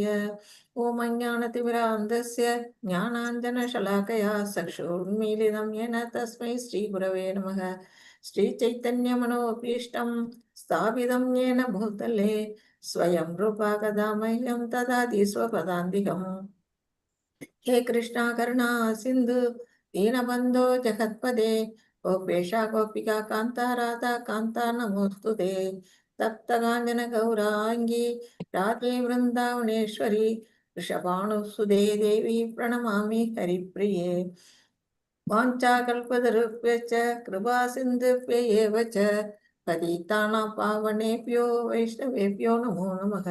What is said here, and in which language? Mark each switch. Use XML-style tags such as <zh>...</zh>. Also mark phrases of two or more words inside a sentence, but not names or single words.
<sa>ओम् अज्ञानतिमिरान्धस्य ज्ञानाञ्जनशलाकया चक्षुरुन्मीलितं येन तस्मै श्री गुरवे नमः. श्री चैतन्य मनोऽभीष्टं स्थापितं येन भूतले स्वयं रूपः कदा मह्यं ददाति स्वपदान्तिकम्. हे कृष्णा करुणा सिंधु दीनबंधो जगत्पदे गोपेशा गोपिका कांता राधा कांता नमोस्तुते. तप्तगांजन गौरांगी राधे वृंदावनेश्वरी वृषभानुसुदे देवी प्रणमामि हरिप्रिये. वाञ्छाकल्पतरुभ्यश्च कृपा सिन्धुभ्यैव च पतितानां पावनेभ्यो वैष्णवेभ्यो नमो नमः.</sa>